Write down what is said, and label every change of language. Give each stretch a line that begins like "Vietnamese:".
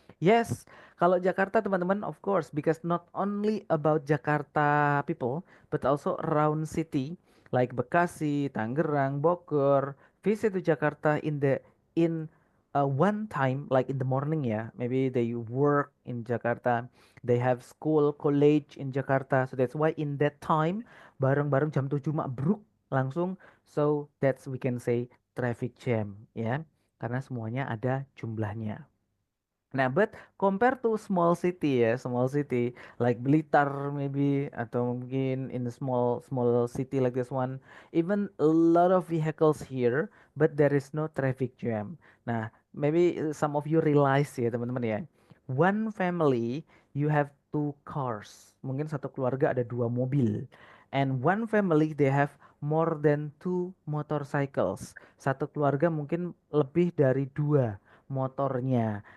English: Yes, kalau Jakarta teman-teman, of course, because not only about Jakarta people, but also around city like Bekasi, Tangerang, Bogor, visit to Jakarta in one time, like in the morning ya, maybe they work in Jakarta, they have school, college in Jakarta. So that's why in that time,
Indonesian: bareng-bareng jam 7 mabruk langsung.
English: So that's we can say traffic jam ya.
Indonesian: Karena semuanya ada jumlahnya.
English: Nah, but compare to small city ya, small city like Blitar maybe
Indonesian: atau mungkin
English: in the small city like this one, even a lot of vehicles here, but there is no traffic jam. Nah, maybe some of you realize ya teman-teman ya, one family you have two cars,
Indonesian: mungkin satu keluarga ada dua mobil,
English: and one family they have more than two motorcycles,
Indonesian: satu keluarga mungkin lebih dari dua motornya.